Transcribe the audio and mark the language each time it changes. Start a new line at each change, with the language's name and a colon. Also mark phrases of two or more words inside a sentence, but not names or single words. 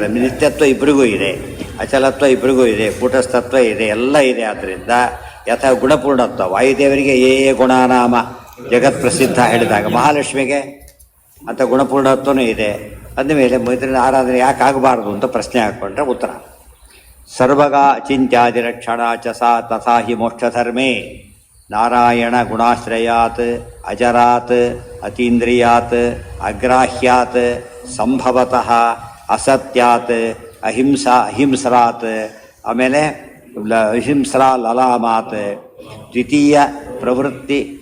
Kannada: ನಿತ್ಯತ್ವ ಇಬ್ಬರಿಗೂ ಇದೆ, ಅಚಲತ್ವ ಇಬ್ಬರಿಗೂ ಇದೆ, ಕೂಟಸ್ಥತ್ವ ಇದೆ, ಎಲ್ಲ ಇದೆ. ಆದ್ದರಿಂದ ಯಥಾ ಗುಣಪೂರ್ಣತ್ವ ವಾಯುದೇವರಿಗೆ ಗುಣನಾಮ ಜಗತ್ ಪ್ರಸಿದ್ಧ ಹೇಳಿದಾಗ ಮಹಾಲಕ್ಷ್ಮಿಗೆ ಅಂತ ಗುಣಪೂರ್ಣತ್ವನೂ ಇದೆ. ಅಂದಮೇಲೆ ಇದರಿಂದ ಆರಾಧನೆ ಯಾಕೆ ಆಗಬಾರ್ದು ಅಂತ ಪ್ರಶ್ನೆ ಹಾಕ್ಕೊಂಡ್ರೆ ಉತ್ತರ.
Sanskrit: ಸರ್ವಗ ಅಚಿಂತ್ಯಾದಿರಕ್ಷಣ ಚ ಸಾ ತಥಾ ಹಿ ಮೋಕ್ಷಧರ್ಮೇ ನಾರಾಯಣ ಗುಣಾಶ್ರಯಾತ್ ಅಜರಾತ್ ಅತೀಂದ್ರಿಯಾತ್ ಅಗ್ರಾಹ್ಯಾತ್ ಸಂಭವತಃ ಅಸತ್ಯಾತ್ ಅಹಿಂಸರಾತ್ ಆಮೇಲೆ ಅಹಿಂಸ್ರಾ ಲಲಾಮಾತ್ ದ್ವಿತೀಯ ಪ್ರವೃತ್ತಿ